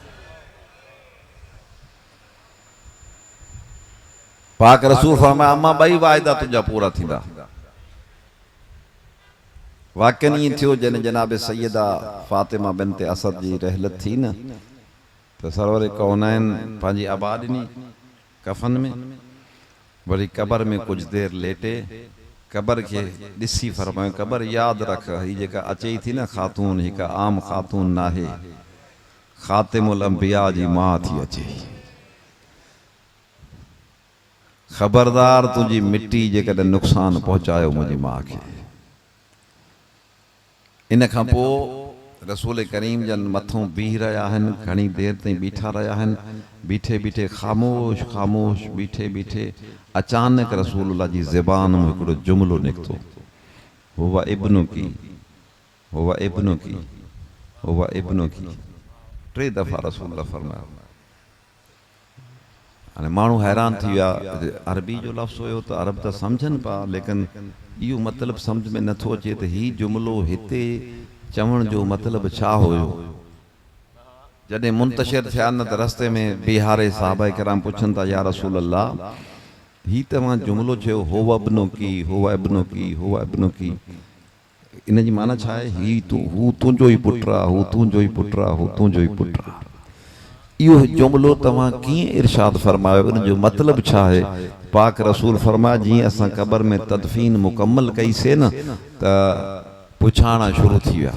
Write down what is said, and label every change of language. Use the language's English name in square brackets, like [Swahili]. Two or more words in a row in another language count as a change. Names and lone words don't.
[Sindhi] पाक रसूल फरमाया, अम्मा ॿई वाइदा तुंहिंजा पूरा थींदा। वाक़ई ईअं थियो जॾहिं जनाब सैयदा फातिमा बिन्त असद जी रहलत थी न त सरवर कौनैन पंहिंजी अबा ॾिनी कफ़न में, वरी क़बर में कुछ देर लेटे क़बर के ॾिसी फरमायो, क़बर याद रख, ही जेका अचे थी न ख़ातून, हिकु आम ख़ातून नाहे, ख़ातिमुल अंबिया जी मां थी अचे। ख़बरदार तुझी मिट्टी जेकॾहिं नुक़सान पहुचायो मुंहिंजी मां खे। इन खां पोइ रसूल करीम जन मथों बीह रहिया आहिनि, घणी देर ताईं बीठा रहिया आहिनि। बीठे बीठे ख़ामोश ख़ामोश बीठे बीठे अचानक रसूलुल्लाह जी ज़बान में हिकिड़ो जुमिलो निकितो, [Arabic] هو ابنكِ، هو ابنكِ، هو ابنكِ. [Sindhi] 3 दफ़ा रसूलुल्लाह फरमाया। हाणे माण्हू हैरान थी विया, अरबी जो लफ़्ज़ हुयो त अरब त सम्झनि पिया, लेकिन इहो मतिलबु सम्झ में नथो अचे त हीउ जुमिलो हिते चवण जो मतिलबु छा हुयो। जॾहिं मुंतशिर थिया न त रस्ते में बिहारे साहबा किराम पुछनि था, या रसूल अल्लाह ही तव्हां जुमिलो चयो [Arabic] هو ابنكِ, هو ابنكِ, هو ابنكِ, [Sindhi] इन जी माना छा आहे? ही तू, हू तुंहिंजो ई पुटु आहे, हू तुंहिंजो ई पुटु आहे, हू तुंहिंजो ई पुटु आहे। इहो जुमिलो तव्हां कीअं इरशाद फरमायो, इन जो मतिलबु छा आहे? पाक रसूल फरमाया, जीअं असां क़बर में तदफीन मुकम्मल कईसीं न त पुछाणा शुरू थी विया।